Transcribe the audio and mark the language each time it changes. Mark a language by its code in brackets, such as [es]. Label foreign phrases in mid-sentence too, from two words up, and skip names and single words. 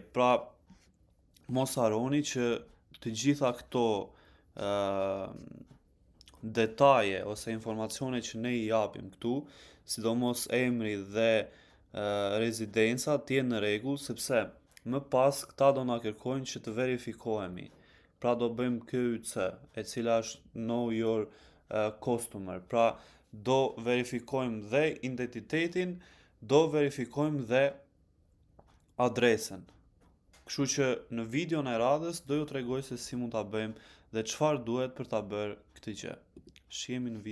[sq] Pra, mos harroni që të gjitha këto detaje ose informacione që ne i japim këtu, sidomos emri dhe rezidenca, të jenë në rregull, sepse më pas këta do na kërkojnë që të verifikohemi. Pra do bëjmë KYC, e cila është [en] know your customer. [sq] Pra do verifikojmë dhe identitetin, do verifikojmë dhe adresën. Kështu që në videon e radhës do ju tregoj se si mund ta bëjmë dhe çfarë duhet për ta bërë këtë gjë. Shihemi në video.